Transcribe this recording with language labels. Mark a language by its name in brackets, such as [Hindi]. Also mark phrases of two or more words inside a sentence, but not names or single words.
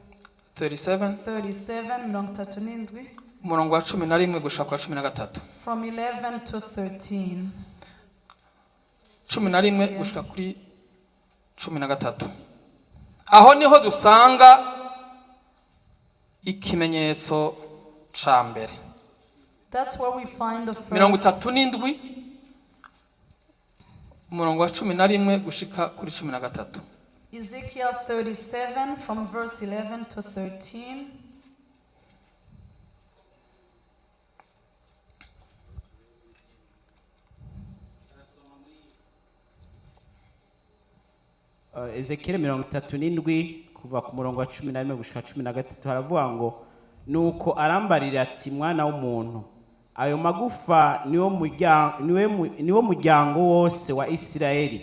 [Rundi] 37 37, umurongo wa 11 gushaka kwa 13. [English] from 11 to 13. [Rundi] 11 gushika kuri 13. Aho niho dusanga ikimenyetso ca mbere. [English] That's where we find the first. [Rundi] 37 umurongo wa 11 gushika kuri 13. [English] Ezekiel 37 from verse 11 to 13. [Rundi] Ezekiel 37 kuva ku murongo wa 11 gushika 13 haravuga ngo nuko arambarira ati mwana w'umuntu ayo magufa niwo muryango wose wa Isirayeli.